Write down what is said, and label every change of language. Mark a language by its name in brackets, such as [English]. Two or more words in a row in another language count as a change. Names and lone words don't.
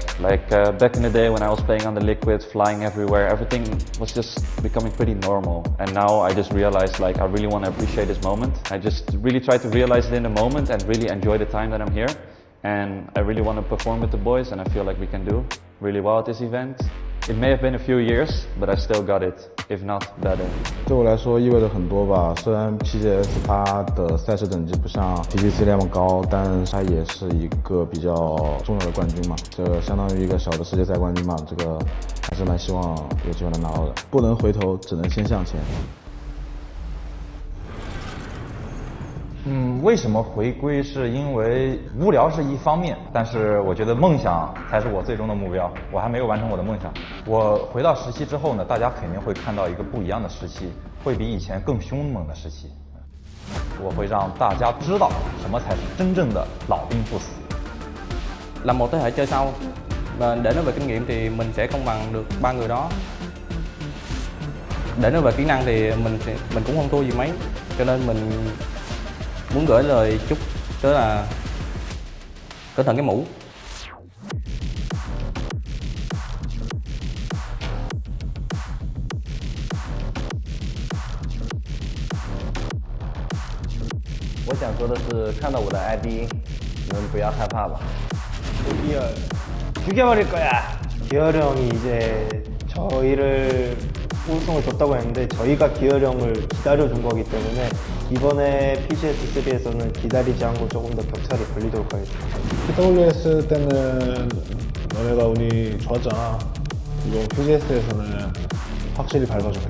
[English] Like back in the day when I was playing on the Liquid, flying everywhere, everything was just becoming pretty normal. And now I just realized like I really want to appreciate this moment. I just really try to realize it in the moment and really enjoy the time that I'm here. And I really want to perform with the boys, and I feel like we can do really well at this event. It may have been a few years, but I still got it, if not better. [Chinese] 对我来说意味着很多吧。虽然 PGS 它的赛事等级不像 PGC 那么高，但它也是一个比较重要的冠军嘛。这相当于一个小的世界赛冠军嘛。这个还是蛮希望有机会能拿到的。不能回头，只能先向前。为什么回归？是因为无聊是一方面，但是我觉得梦想才是我最终的目标。我还没有完成我的梦想。我回到17之后呢，大家肯定会看到一个不一样的17，会比以前更凶猛的17。我會讓大家知道什麼才是真正的老兵不死。 [Vietnamese] Là một thế hệ chơi sau, và để nói về kinh nghiệm thì mình sẽ không bằng được 3 người đó. Để nói về kỹ năng thì mình cũng không thua gì mấy, cho nên mình muốn gửi lời chúc đó là cẩn thận cái mũ. [Chinese] 我想说的是，看到我的 ID， 你们不要害怕吧。 [Korean] 죽여버릴 거야. 기열이 형이 이제 저희를 우승을 줬다고 했는데 저희가 기열이 형을 기다려준 거기 때문에 이번에 PGS 3에서는 기다리지 않고 조금 더 격차를 벌리도록 하겠습니다. PWS 때는 너네가 운이 좋았잖아. 이번 PGS에서는 확실히 밟아줄게.